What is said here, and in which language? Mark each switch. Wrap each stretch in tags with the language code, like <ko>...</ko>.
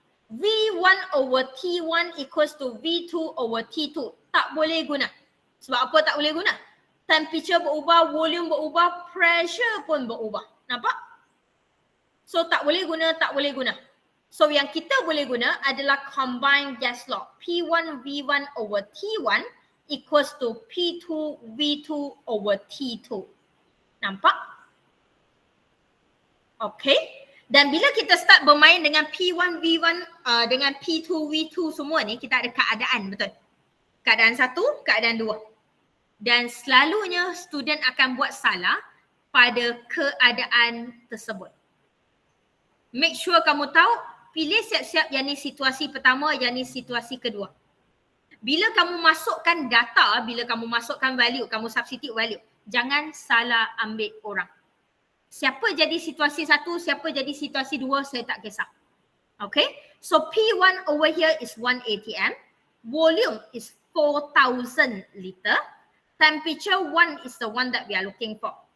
<en>V1 over T1 equals to V2 over T2.</en> <ms>Tak boleh guna. Sebab apa tak boleh guna? Temperature berubah, volume berubah, pressure pun berubah. Nampak? So, tak boleh guna, tak boleh guna. So, yang kita boleh guna adalah combined gas law.</ms> <en>P1, V1 over T1 equals to P2, V2 over T2.</en> <ms>Nampak? Okay. Dan bila kita start bermain dengan P1, V1, dengan P2, V2 semua ni, kita ada keadaan, betul? Keadaan 1, keadaan 2. Dan selalunya student akan buat salah pada keadaan tersebut. Make sure kamu tahu, pilih siap-siap yang ni situasi pertama, yang ni situasi kedua. Bila kamu masukkan data, bila kamu masukkan value, kamu substitute value, jangan salah ambil orang. Siapa jadi situasi 1, siapa jadi situasi 2, saya tak kisah.</ms> <en>Okay, so P1 over here is 1 atm, volume is 4,000 liter, temperature 1 is the one that we are looking for.</en>